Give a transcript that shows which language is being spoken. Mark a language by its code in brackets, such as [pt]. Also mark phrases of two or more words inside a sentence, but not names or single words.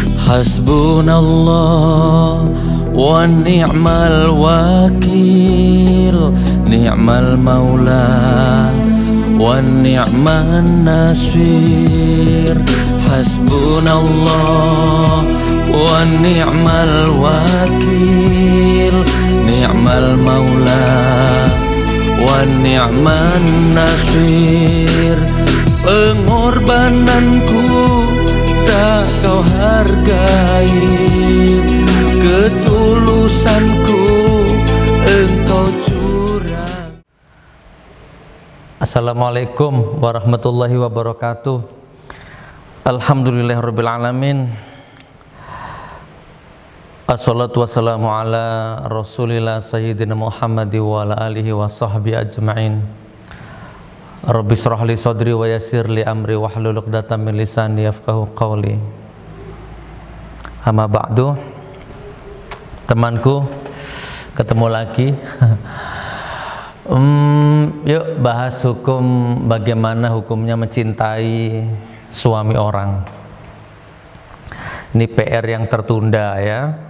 [ar] حسبنا الله ونعم الوكيل، نعم المولى ونعم النصير. حسبنا الله ونعم الوكيل، نعم المولى ونعم النصير. [id] Pengorbananku tak kau hargai, ketulusanku engkau curang. [ar] السلام عليكم ورحمة الله وبركاته. الحمد لله رب العالمين. الصلاة والسلام على رسول الله سيدنا محمد وعلى آله وصحبه أجمعين. رب اشرح لي صدري ويسر لي أمري واحلل عقدة من لساني يفقهوا قولي. أما بعد. [id] Temanku, ketemu lagi. Yuk bahas hukum, bagaimana hukumnya mencintai suami orang. Ini PR yang tertunda ya.